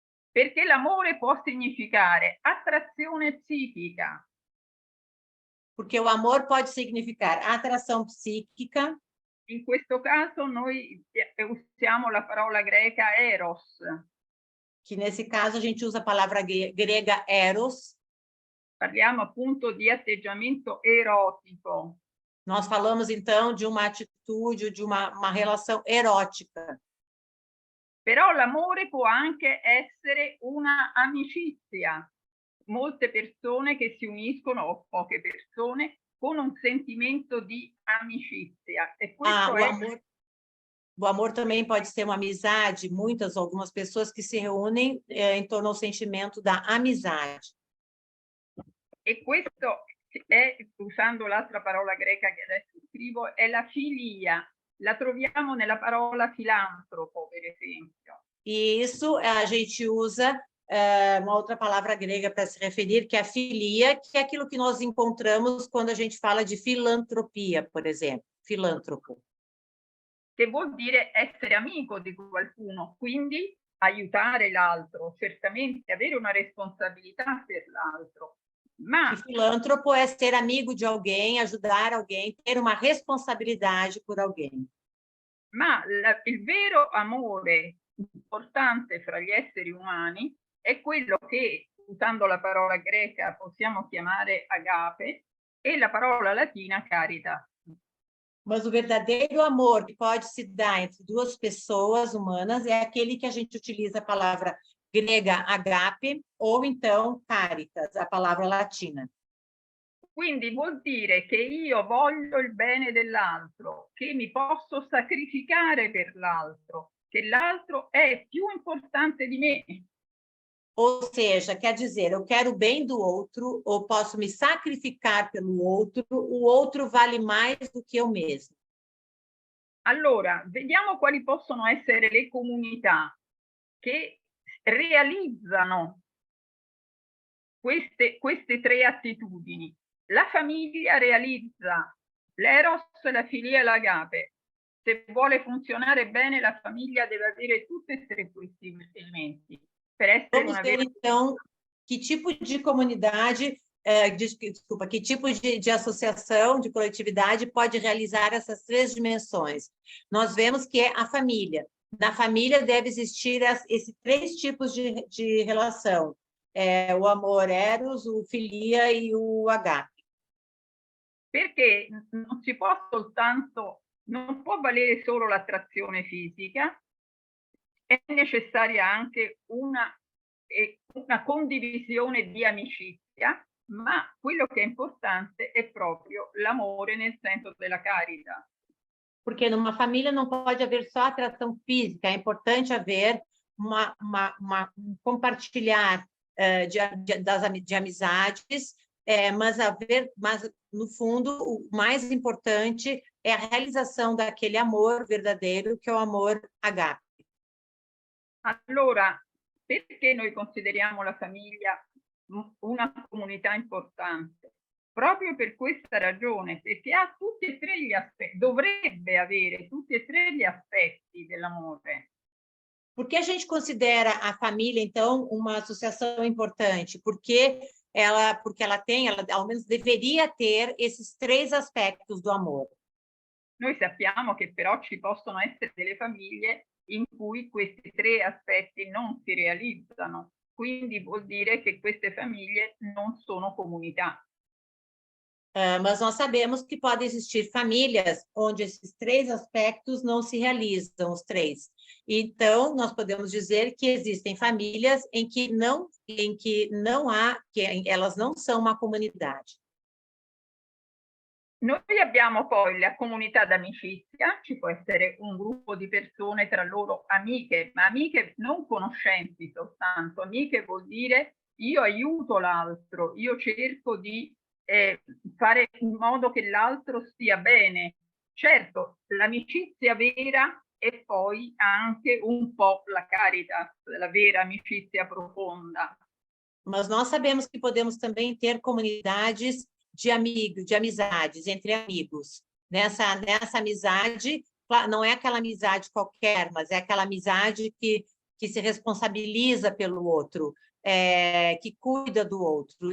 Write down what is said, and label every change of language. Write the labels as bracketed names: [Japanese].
[Italian] Perché l'amore può significare attrazione psichica. [Portuguese] Porque o amor pode significar atração psíquica. [Italian] In questo caso noi usiamo la parola greca eros. [Portuguese] Que nesse caso a gente usa a palavra grega eros. [Italian] Parliamo appunto di atteggiamento erotico. [Portuguese] Nós falamos então de uma atitude, de uma relação erótica. [Italian] Però l'amore può anche essere una amicizia. Molte persone che si uniscono, o poche persone, con un sentimento di amicizia. E questo [Portuguese] o amor também pode ser uma amizade, algumas pessoas que se reúnem em torno ao sentimento da amizade. [Italian] E questo è, usando l'altra parola greca che adesso scrivo, è la filia. La troviamo nella parola filantropo, per esempio. [Portuguese] E isso a gente usa uma outra palavra grega para se referir, que é a filia, que é aquilo que nós encontramos quando a gente fala de filantropia, por exemplo, filântropo. [Italian] Che vuol dire essere amico di qualcuno, quindi aiutare l'altro, certamente avere una responsabilità per l'altro. Ma [Portuguese] o filântropo é ser amigo de alguém, ajudar alguém, ter uma responsabilidade por alguém. [Italian] Ma il vero amore importante fra gli esseri umani è quello che, usando la parola greca, possiamo chiamare agape e la parola latina caritas. [Portuguese] Mas o verdadeiro amor que pode se dar entre duas pessoas humanas é aquele que a gente utiliza a palavra grega agape ou então caritas, a palavra latina. [Italian] Quindi vuol dire che io voglio il bene dell'altro, che mi posso sacrificare per l'altro, che l'altro è più importante di me. [Portuguese] Ou seja, quer dizer, eu quero o bem do outro, ou posso me sacrificar pelo outro, o outro vale mais do que eu mesmo. [Italian] Allora, vediamo quali possono essere le comunità che realizzano queste tre attitudini. La famiglia realizza l'eros, la filia e l'agape. Se vuole funzionare bene, la famiglia deve avere tutti e tre questi elementi. [Portuguese] Vamos ver, então, que tipo de comunidade, que tipo de associação, de coletividade pode realizar essas três dimensões. Nós vemos que é a família. Na família deve existir esses três tipos de relação. O amor eros, o filia e o agape. [Italian] Perché non si può soltanto, non può valere solo l'attrazione fisica, è necessaria anche una condivisione di amicizia, ma quello che è importante è proprio l'amore nel senso della carità. [Portuguese] Porque numa família não pode haver só atração física, é importante haver um compartilhar de amizades, mas no fundo o mais importante é a realização daquele amor verdadeiro, que é o amor agape. [Italian] Allora, perché noi consideriamo la famiglia una comunità importante? Proprio per questa ragione, perché ha tutti e tre gli aspetti, dovrebbe avere tutti e tre gli aspetti dell'amore. [Portuguese] Por que a gente considera a família, então, uma associação importante? Porque ela ao menos deveria ter esses três aspectos do amor. [Italian] Noi sappiamo che però ci possono essere delle famiglie in cui questi tre aspetti non si realizzano. quindi vuol dire che queste famiglie non sono comunità. [Portuguese] Mas nós sabemos que podem existir famílias onde esses três aspectos não se realizam, os três. Então, nós podemos dizer que existem famílias em que não há, que elas não são uma comunidade. [Italian] Noi abbiamo poi la comunità d'amicizia, ci può essere un gruppo di persone tra loro amiche, ma amiche non conoscenti soltanto. Amiche vuol dire io aiuto l'altro, io cerco di fare in modo che l'altro stia bene. Certo, l'amicizia vera è poi anche un po' la caritas, la vera amicizia profonda. [Portuguese] Mas nós sabemos que podemos também ter comunidades de amigos, de amizades entre amigos. Nessa amizade, não é aquela amizade qualquer, mas é aquela amizade que se responsabiliza pelo outro, que cuida do outro.